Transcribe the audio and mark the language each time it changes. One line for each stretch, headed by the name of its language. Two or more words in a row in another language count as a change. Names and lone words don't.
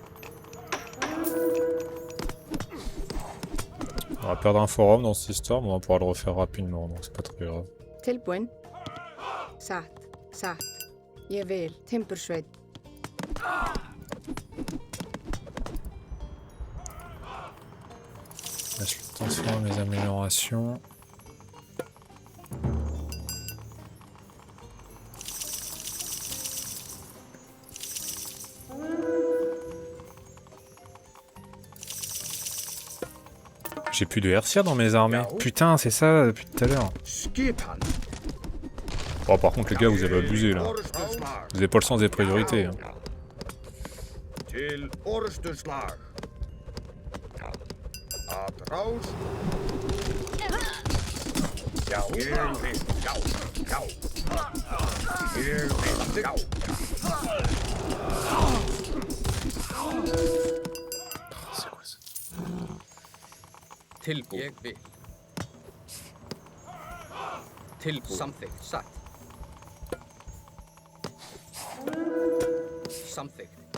French: On va perdre un forum dans cette histoire, mais on va pouvoir le refaire rapidement, donc c'est pas très grave.
Icelandic: Tilbúin. Satt. Satt. Ég vil. Timbursveit.
French: Là, je peux transférer mes améliorations. J'ai plus de hercia dans mes armées. Putain, c'est ça depuis tout à l'heure.
Icelandic: Skipan.
French: Bon, par contre, les gars, vous avez abusé là. Vous avez pas le sens des priorités. Hein.
Icelandic: Til orrustuslag. Að rás. Já. Ég vil. Já. Já. Ég vil. Já.
French: C'est quoi ça?
Icelandic: Tilbúin. Ég vil. Tilbúin. Samþykkt. Satt. Samþykkt.